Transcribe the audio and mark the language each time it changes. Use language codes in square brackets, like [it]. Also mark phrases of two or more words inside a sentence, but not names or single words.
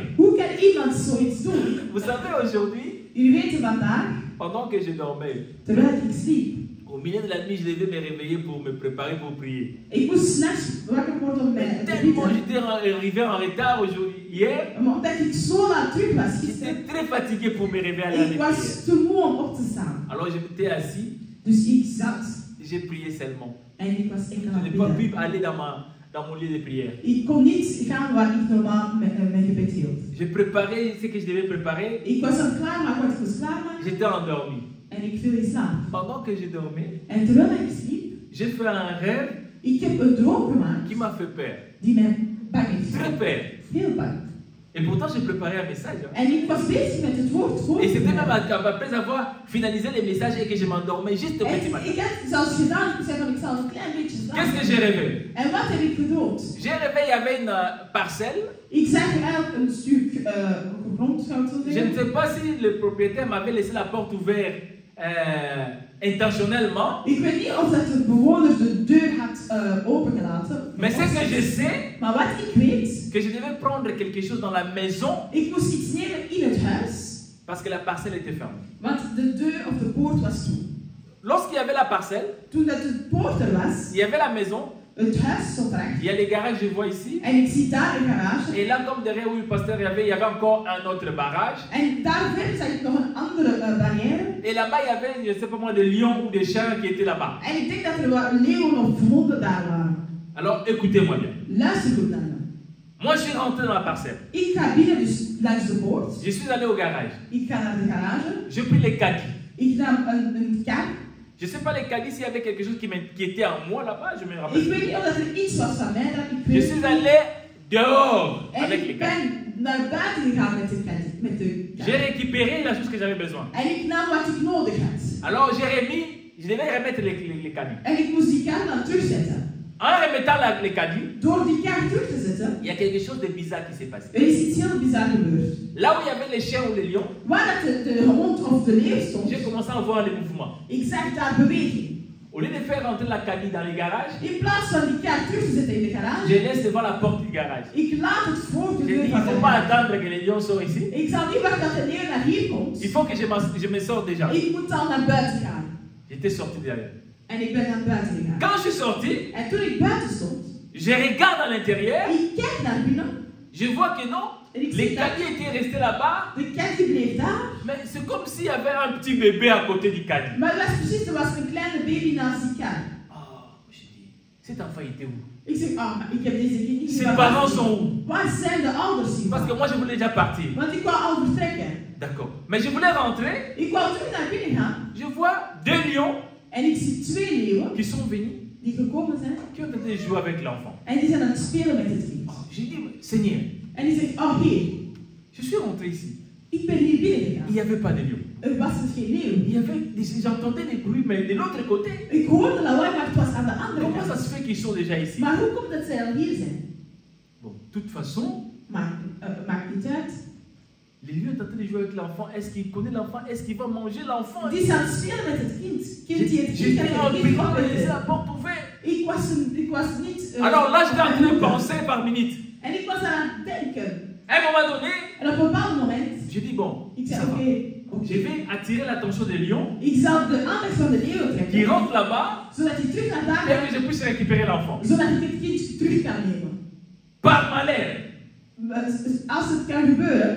[nl] Hoe kan iemand zoiets doen? [fr] Vous savez, aujourd'hui, [nl] Jullie weten vandaag, [fr] pendant que je dormais, [nl] terwijl ik sliep, [fr] au milieu de la nuit, je devais me réveiller pour me préparer pour prier. [nl] ik moest 's nachts wakker worden om mij te [fr] Tellement [nl] bidden. [fr] j'étais arrivé en retard aujourd'hui, hier, [nl] Maar omdat ik zo laat terug was gisteren, [fr] j'étais très fatigué pour me réveiller à la [nl] ik [fr] nuit. [nl] was te moe om op te staan. [fr] Alors je m'étais assis, [nl] Dus ik zat [fr] j'ai prié seulement. [nl] en ik was enkel [fr] Je [nl] aan [fr] n'ai [nl] het [fr] pas [nl] bidden. [fr] pu aller dans mon lieu de prière. [nl] Ik kon niet gaan waar ik normaal mijn gebed hield. [fr] J'ai préparé ce que je devais préparer, [nl] Ik was aan het klaarmaken wat ik moest klaarmaken [fr] j'étais endormi. [nl] en ik viel in slaap. [fr] Pendant que je dormais, [nl] En terwijl ik sliep, [fr] j'ai fait un rêve [nl] ik heb een droom gemaakt [fr] qui m'a fait peur. [nl] die mij bang heeft [fr] Très [nl] gemaakt. [fr] peur. [nl] Heel bang. [fr] Et pourtant, j'ai préparé un message. Hein. [nl] En ik was bezig met het woord voor [fr] Et [nl] te [fr] c'était même [nl] bereiden. [fr] après avoir finalisé les messages et que je m'endormais juste au petit [nl] En [fr] matin. [nl] ik had zelfs gedaan, ik zei van ik zal een klein beetje [fr] Qu'est-ce que [nl] slapen. [fr] j'ai rêvé? [nl] En wat heb ik gedood? [fr] J'ai rêvé, il y avait une parcelle. [nl] Ik zag eigenlijk een stuk grond, zou ik zo [fr] Je ne [nl] zeggen. [fr] sais pas si le propriétaire m'avait laissé la porte ouverte intentionnellement. [nl] Ik weet niet of dat de bewoner de deur had opengelaten. [fr] Mais ce que je sais, [nl] Maar wat ik weet, [fr] que je devais prendre quelque chose dans la maison [nl] ik moest iets nemen in het huis, [fr] parce que la parcelle était fermée. [nl] want de deur of de poort was toe. [fr] Lorsqu'il y avait la parcelle, [nl] Toen dat de poort er was, [fr] il y avait la maison, [nl] het huis stond erachter. [fr] il y a les garages, je vois ici. [nl] En ik zie daar een garage. [fr] Et là, comme derrière où le pasteur il y avait encore un autre barrage. [nl] En daar verder zag ik nog een andere barrière. [fr] Et là-bas, il y avait, je ne sais pas moi, des lions ou des chiens qui étaient là-bas. [nl] En ik denk dat er wat leeuwen of honden daar waren. [fr] Alors, écoutez-moi bien. [nl] Luister goed naar me. [fr] Moi, je suis rentré dans la parcelle. [nl] Ik ga binnen dus langs de poort. [fr] Je suis allé au garage. [nl] Ik ga naar de garage. [fr] J'ai pris les caddies. [nl] Ik nam een kar. [fr] Je ne sais pas les caddies s'il y avait quelque chose qui était en moi là-bas, je me [nl] Ik [fr] rappelle. [nl] weet niet of er iets was van mij dat ik [fr] Je [nl] weet. [fr] suis allé dehors [nl] En [fr] avec les [nl] ik [fr] caddies. [nl] ben naar buiten gegaan met de kar. [fr] J'ai récupéré la chose que j'avais besoin. [nl] En ik nam wat ik nodig had. [fr] Alors, j'ai remis, je devais remettre les caddies. [nl] En ik moest die kar dan terugzetten. [fr] En remettant les caddies, [nl] Door die kar terug te zetten, [fr] il y a quelque chose de bizarre qui s'est passé. [nl] er is iets heel bizar gebeurd. [fr] Là où il y avait les chiens ou les lions, [nl] Waar dat de hond of de leeuw stond, [fr] j'ai commencé à voir les mouvements. [nl] ik zag daar beweging. [fr] Au lieu de faire rentrer la cadie dans les garages, [nl] In plaats van die kar terug te zetten in de [fr] je [nl] garage, [fr] laisse devant la porte du garage. [nl] ik laat het voor de [fr] J'ai [nl] deur [fr] dit, il [nl] van [fr] ne [nl] de [fr] faut pas [nl] garage. [fr] attendre que les lions soient ici. [nl] Ik zal niet wachten dat de leeuw naar hier komt. [fr] Il faut que je me sorte déjà. [nl] Ik moet al naar buiten gaan. [fr] J'étais sorti derrière. [nl] En ik ben naar buiten gegaan. [fr] Quand je suis sorti, [nl] En toen ik buiten stond, [fr] je regarde à l'intérieur, [nl] ik kijk naar binnen. [fr] je vois que non, [nl] En ik [fr] les [nl] zie dat [fr] caddies étaient restés là-bas, [nl] de kar die bleef daar. [fr] mais c'est comme s'il y avait un petit bébé à côté du caddie. [nl] Maar het was precies, er was een kleine baby naast die kar. [fr] Oh, je dis, cet enfant était où? [nl] Ik zeg, maar ik heb deze kind niet [fr] Ses [nl] meer [fr] parents [nl] gehad. [fr] sont où? [nl] Waar zijn de ouders [fr] Parce [nl] hiervan? [fr] que moi je voulais déjà partir. [nl] Want ik wou al vertrekken. [fr] D'accord. Mais je voulais rentrer, [nl] Ik wou terug naar binnen gaan. [fr] je vois deux lions [nl] En ik zie twee leeuwen [fr] qui sont venus, [nl] die gekomen zijn. [fr] qui ont été jouer avec l'enfant. [nl] En die zijn aan het spelen met het kind. [fr] J'ai dit, Seigneur, [nl] En die zegt, oh heer, [fr] je suis rentré ici. [nl] ik ben hier binnen [fr] Il [nl] gegaan. [fr] n'y avait pas de lion. [nl] Er was dus geen leeuw. [fr] Il y avait j'entendais des bruits, mais de l'autre côté. [nl] Ik hoorde lawaai, maar het was aan de andere [fr] Comment ça [nl] kant. [fr] se fait qu'ils sont déjà ici? [nl] Maar hoe komt dat zij al hier zijn? [fr] Bon, de toute façon, les lieux est en train de jouer avec l'enfant. Est-ce qu'il connaît l'enfant? Est-ce qu'il va manger l'enfant? J'étais en train de laisser la porte ouverte. Alors là, je suis en train de penser par minute. [nl] En ik was aan het denken. [fr] À un moment donné, [nl] en op een bepaald moment, [fr] je dis bon, [nl] ik zei, [fr] ça va. [nl] okay. [fr] Je vais attirer l'attention des lions. [nl] Ik zal de aandacht van de leeuw trekken. [fr] Qui rentre là-bas. [nl] Zodat hij terug naar daar [fr] et que je puisse récupérer l'enfant. [nl] Zodat ik het kind terug kan nemen. [fr] Par malheur. [nl] Als het kan gebeuren.